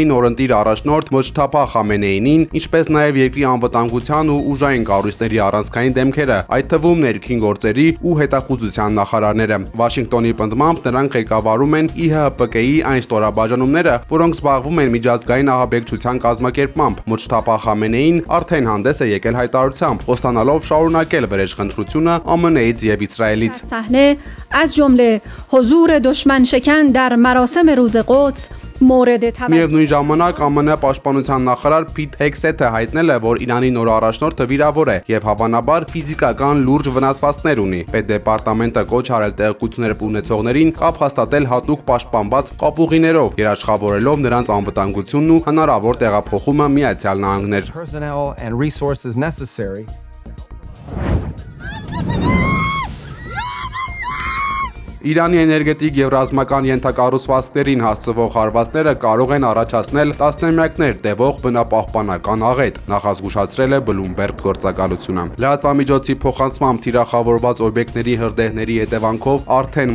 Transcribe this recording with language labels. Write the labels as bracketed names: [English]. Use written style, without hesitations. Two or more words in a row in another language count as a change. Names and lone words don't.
[Armenian] նորընտիր առաջնորդ Մոջթաբա Խամենեինին, ինչպես նաեւ երկրի անվտանգության ու ուժային կառույցների առանցքային դեմքերը, այդ թվում ներքին գործերի ու հետախուզության նախարարները։ Վաշինգտոնի պնդմամբ նրանք ղեկավարում են ԻՀՊԿ-ի այն ստորաբաժանումները, որոնք զբաղվում են միջազգային ահաբեկչության կազմակերպմամբ։ Մոջթաբա Խամենեին արդեն հանդես է եկել հայտարարությամբ, խոստանալով շարունակել վրեժխնդրությունը ԱՄՆ-ից եւ Իսրայելից։ [Persian] از جمله حضور دشمن شکن در مراسم روز قدس مورد توجه [Armenian] Միևնույն ժամանակ ԱՄՆ պաշտպանության նախարար Փիթ Հեքսեթը հայտնել է, որ Իրանի նոր առաջնորդը վիրավոր է եւ հավանաբար ֆիզիկական լուրջ վնասվածքներ ունի։ Պետդեպարտամենտը կոչ արել տեղեկություններ ունեցողներին կապ հաստատել հատուկ պաշտպանված կապուղիներով, երաշխավորելով նրանց անվտանգությունն ու հնարավոր տեղափոխումը Միացյալ Նահանգներ։ [English] personnel and resources necessary. [Armenian] Իրանի էներգետիկ եւ ռազմական ենթակառուցվածքներին հասցվող հարվածները կարող են առաջացնել տասնամյակներ տևող բնապահպանական աղետ, նախազգուշացրել է Bloomberg գործակալությունը։ Լրատվամիջոցի փոխանցմամբ թիրախավորված օբյեկտների հրդեհների հետևանքով արդեն